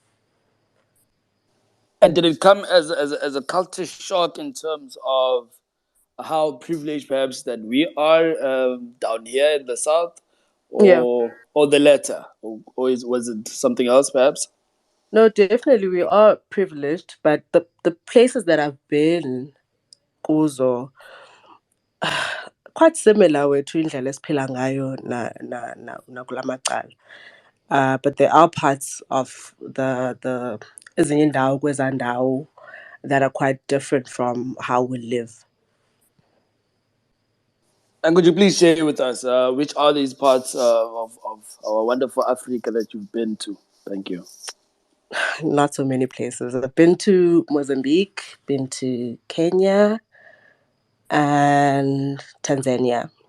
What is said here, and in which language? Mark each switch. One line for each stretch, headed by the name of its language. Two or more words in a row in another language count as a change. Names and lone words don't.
English: And did it come as a culture shock in terms of how privileged perhaps that we are down here in the south, Yeah, or the latter, was it something else perhaps? no, definitely we are privileged, but the places that I've been, kuzo, quite similar
Xhosa: wethu indlela esiphila ngayo nakula macala.
English: But there are parts of the
Xhosa: ezinye indawo kwezaa ndawo
English: that are quite different from how we live. And could you please share with us which are these parts of our wonderful Africa that you've been to? Thank you. Not so many places. I've been to Mozambique, been to Kenya, and Tanzania.